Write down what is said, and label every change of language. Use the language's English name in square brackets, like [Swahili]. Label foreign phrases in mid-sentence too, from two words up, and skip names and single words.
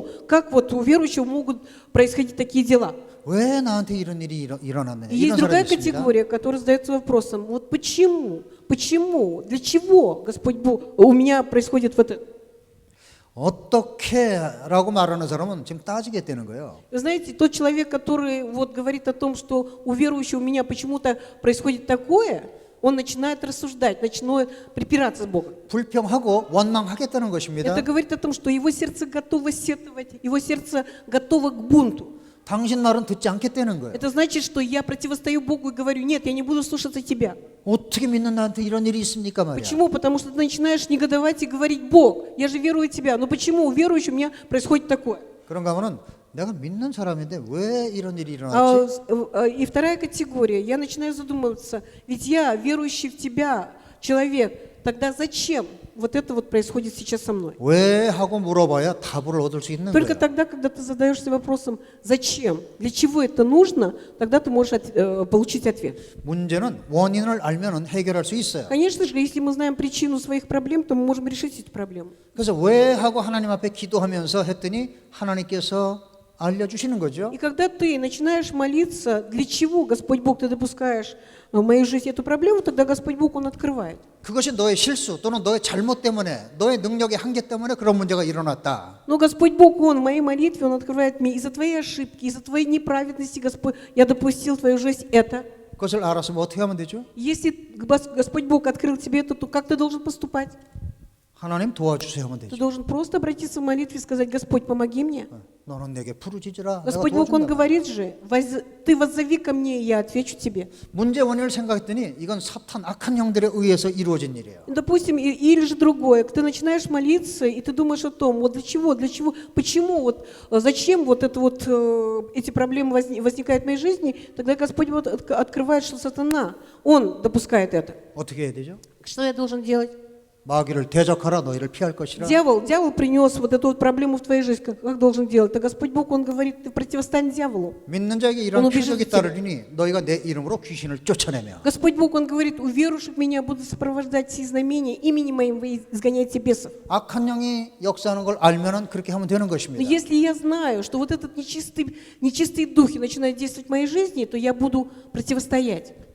[Russian] Как вот у верующего могут происходить такие дела? [Korean] 왜 на한테 이런 일이 일어났느냐? [Russian] И есть [Korean] 이런 [Russian] другая [Korean] 사람이 있습니다. [Russian] категория, которая задается вопросом, вот почему? Почему? Для чего, Господь Бог, у меня происходит вот это? [Korean] 어떻게라고 말하는 사람은 지금 따지겠다는 거예요. [Russian] Вы знаете, тот человек, который вот говорит о том, что у верующего у меня почему-то происходит такое, он начинает рассуждать, начинает припираться с Богом. [Korean] 불평하고 원망하겠다는 것입니다. [Russian] Это говорит о том, что его сердце готово сетовать, его сердце готово к бунту. [Korean] 당신 말은 듣지 않겠다는 거예요. [Russian] Это значит, что я противостою Богу и говорю, нет, я не буду слушаться тебя. [Korean] 어떻게 믿는 나한테 이런 일이 있습니까 말이야. [Russian] Почему? Потому что ты начинаешь негодовать и говорить, Бог, я же верую в тебя. Но почему у верующего у меня происходит такое? [Korean] 그런가 하면은 내가 믿는 사람인데 왜 이런 일이 일어났지? [Russian] И вторая категория, я начинаю задумываться, ведь я верующий в тебя человек, тогда зачем вот это вот происходит сейчас со мной? [Korean] 왜 하고 물어봐야 답을 얻을 수 있는 [Russian] Только [Korean] 거예요. [Russian] тогда, когда ты задаешься вопросом, зачем, для чего это нужно, тогда ты можешь получить ответ. [Korean] 문제는 원인을 알면은 해결할 수 있어요. [Russian] Конечно же, если мы знаем причину своих проблем, то мы можем решить эти проблемы. [Korean] 그래서 왜 하고 하나님 앞에 기도하면서 했더니 하나님께서 알려주시는 거죠. [Russian] И когда ты начинаешь молиться, для чего, Господь Бог, ты допускаешь в мою жизнь эту проблему, тогда Господь Бог, Он открывает. [Korean] 그것이 너의 실수 또는 너의 잘못 때문에 너의 능력의 한계 때문에 그런 문제가 일어났다. [Russian] Но Господь Бог, Он в моей молитве, Он открывает мне из-за твоей ошибки, из-за твоей неправедности, Господь, я допустил в твою жизнь это. [Korean] 그것을 알았으면 어떻게 하면 되죠? [Russian] Если Господь Бог открыл тебе это, то как ты должен поступать? [Korean] 하나님 도와주세요 하면 [Russian] Ты [Korean] 되죠. [Russian] должен просто обратиться в молитве и сказать, Господь, помоги мне. [Korean] 너는 내게 부르짖으라. 내가 [Russian] Господь Бог, Он [Korean] 도와준다. [Russian] говорит же, ты воззови ко мне, и я отвечу тебе. [Korean] 문제 원인을 생각했더니 이건 사탄 악한 영들에 의해서 이루어진 일이에요. [Russian] Допустим, или же другое, ты начинаешь молиться, и ты думаешь о том, вот для чего, почему, вот, зачем вот это вот, эти проблемы возникают в моей жизни, тогда Господь вот открывает, что сатана, он допускает это. [Korean] 어떻게 해야 되죠? [Russian] Что я должен делать? [Korean] 마귀를 대적하라 너희를 피할 것이라. [Russian] Дьявол принес вот эту вот проблему в твою жизнь, как должен делать? А Господь Бог, Он говорит, ты противостань дьяволу. [Korean] 믿는 자에게 이런 표적이 따르리니 너희가 내 이름으로 귀신을 쫓아내며. [Russian] Господь Бог, Он говорит, у верующих меня будут сопровождать все знамения, именем моим вы изгоняете бесов. [Korean] 악한 영이 역사하는 걸 알면은 그렇게 하면 되는 [Russian] Но [Korean] 것입니다. [Russian] если я знаю, что вот этот нечистые духи начинают действовать в моей жизни, то я буду противостоять.